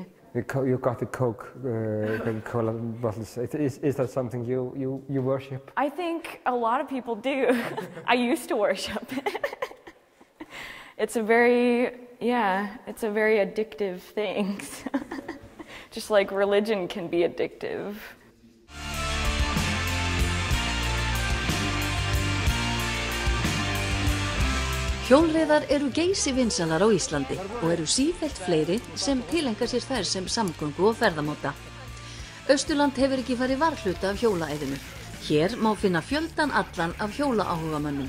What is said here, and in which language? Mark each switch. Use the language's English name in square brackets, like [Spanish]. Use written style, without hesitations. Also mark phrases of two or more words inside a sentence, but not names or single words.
[English] You got the Coca-Cola bottles. Is that something you worship? I think a lot of people do. I used to worship it. It's a very addictive thing. Just like religion can be addictive. [Icelandic] Hjólreiðar eru geysivinsalar á Íslandi og eru sífellt fleiri sem tileinka sér þær sem samgöngu og ferðamáta. Austurland hefur ekki farið varhluta af hjólaæðinu Hér má finna fjöldan allan af hjólaáhugamönnum.